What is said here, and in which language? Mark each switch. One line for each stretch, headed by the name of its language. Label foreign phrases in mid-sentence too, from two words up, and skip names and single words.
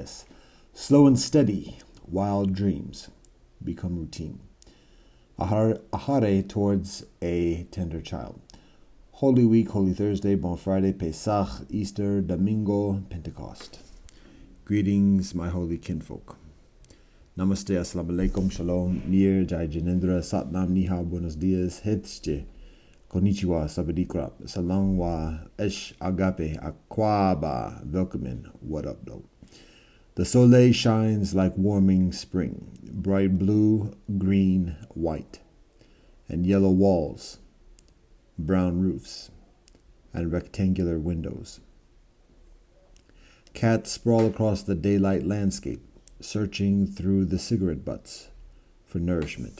English: Slow and steady, wild dreams become routine. Ahare towards a tender child. Holy Week, Holy Thursday, Bon Friday, Pesach, Easter, Domingo, Pentecost. Greetings, my holy kinfolk. Namaste,
Arabic: السلام عليكم,
English: shalom, nir,
Hindi: जय जिनेन्द्र,
English: satnam, nihao,
Spanish: buenos dias,
English: hetsche, konnichiwa, sabadikra, salam wa, esh, agape, akwaba, welcome, what up, though? The soleil shines like warming spring, bright blue, green, white, and yellow walls, brown roofs, and rectangular windows. Cats sprawl across the daylight landscape, searching through the cigarette butts for nourishment.